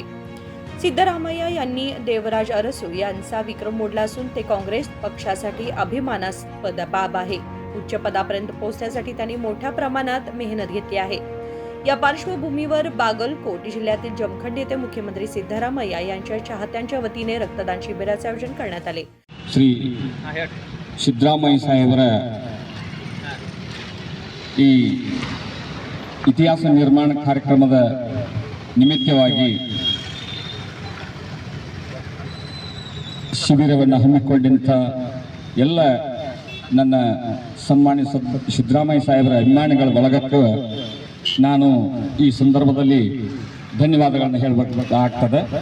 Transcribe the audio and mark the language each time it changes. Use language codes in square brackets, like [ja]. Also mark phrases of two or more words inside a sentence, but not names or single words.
[mr] सिद्धरामय्या यांनी देवराज अरसू यांचा विक्रम मोडला असून ते काँग्रेस पक्षासाठी अभिमानास्पद बाब आहे। उच्च पदापर्यंत पोहोचण्यासाठी त्यांनी मोठ्या प्रमाणात मेहनत घेतली आहे। या पार्श्वभूमीवर बागलकोट जिल्ह्यातील जमखंडी येथे मुख्यमंत्री सिद्धरामय्या यांच्या चाहत्यांच्या वतीने रक्तदान शिबिराचे आयोजन करण्यात आले। [kn] श्री ಸಿದ್ದರಾಮಯ್ಯ ಸಾಹೇಬರ ಈ ಇತಿಹಾಸ ನಿರ್ಮಾಣ ಕಾರ್ಯಕ್ರಮದ ನಿಮಿತ್ತವಾಗಿ ಶಿಬಿರವನ್ನು ಹಮ್ಮಿಕೊಂಡಂತ ಎಲ್ಲ ನನ್ನ ಸನ್ಮಾನ್ಯ ಸಿದ್ದರಾಮಯ್ಯ ಸಾಹೇಬರ ಅಭಿಮಾನಿಗಳ ಬಳಗಕ್ಕೆ ನಾನು ಈ ಸಂದರ್ಭದಲ್ಲಿ ಧನ್ಯವಾದಗಳನ್ನು ಹೇಳಬೇಕಾಗ್ತದೆ।